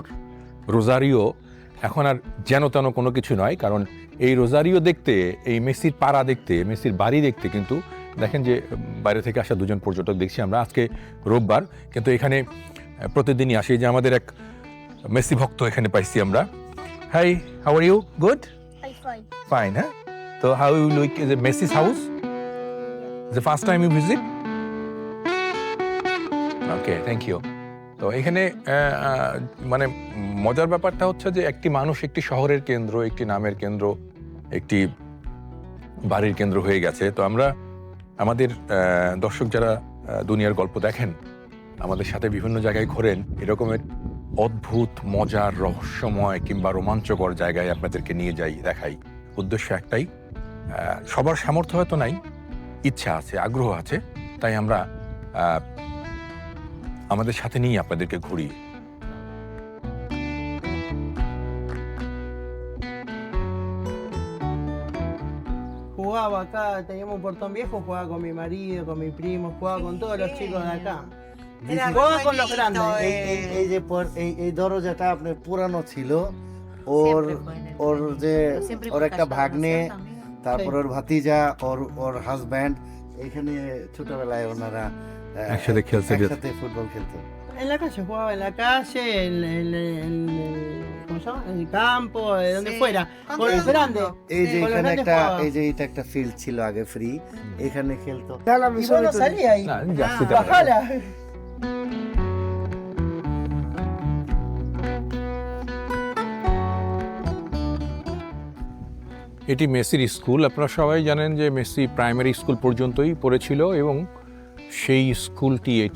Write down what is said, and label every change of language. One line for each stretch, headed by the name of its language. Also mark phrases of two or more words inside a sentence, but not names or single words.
Bangla: রোজারিও এখন আর যেন তেন কোনো কিছু নয়, কারণ এই রোজারিও দেখতে, এই মেসির পাড়া দেখতে, মেসির বাড়ি দেখতে কিন্তু দেখেন যে বাইরে থেকে আসা 2জন পর্যটক দেখছি আমরা। আজকে রোববার, কিন্তু এখানে প্রতিদিনই আসে। যে আমাদের এক মেসি ভক্ত এখানে পাইছি আমরা।
English: Hi, how are you? Good? Fine, হ্যাঁ। তো how you like the Messi's house? The first time you visit? Okay, thank you.
Bangla: তো এখানে মানে মজার ব্যাপারটা হচ্ছে যে একটি মানুষ একটি শহরের কেন্দ্র, একটি নামের কেন্দ্র, একটি বাড়ির কেন্দ্র হয়ে গেছে। তো আমরা আমাদের দর্শক যারা দুনিয়ার গল্প দেখেন, আমাদের সাথে বিভিন্ন জায়গায় ঘোরেন, এরকমের অদ্ভুত, মজার, রহস্যময় কিংবা রোমাঞ্চকর জায়গায় আপনাদেরকে নিয়ে যাই, দেখাই। উদ্দেশ্য একটাই, সবার সামর্থ্য হয়তো নাই, ইচ্ছা আছে, আগ্রহ আছে, তাই আমরা আমাদের সাথে নিয়ে আপনাদেরকে ঘুরি।
Spanish: Jugaba acá, teníamos un portón viejo, jugaba con mi marido, con mi primo, jugaba con todos los chicos de acá. Jugaba con los grandes.
Bangla: এই যে এই দরজাটা আপনার পুরানো ছিল, ওর যে ওর একটা ভাগ্নে, তারপর ওর ভাতিজা, ওর হাজব্যান্ড এখানে ছোটবেলায় ওনারা একসাথে খেলছে, একসাথে ফুটবল খেলতো।
Spanish: En la calle, jugaba en la calle, ¿cómo se llama? En el campo, de donde fuera. Con los grandes.
Bangla: এই যে
Spanish: Con los
Bangla: এখানে
Spanish: grandes
Bangla: একটা,
Spanish: jugaba.
Bangla: এই যে এটা একটা ফিল্ড ছিল আগে ফ্রি, এখানে খেলতো।
Spanish: Y vos no salías ahí.
Bangla: না, যাচ্ছি তো।
Spanish: Bajala.
Bangla: এটি মেসির স্কুল। আপনারা সবাই জানেন যে মেসি প্রাইমারি স্কুল পর্যন্তই পড়েছিল এবং সেই স্কুলটি এটি।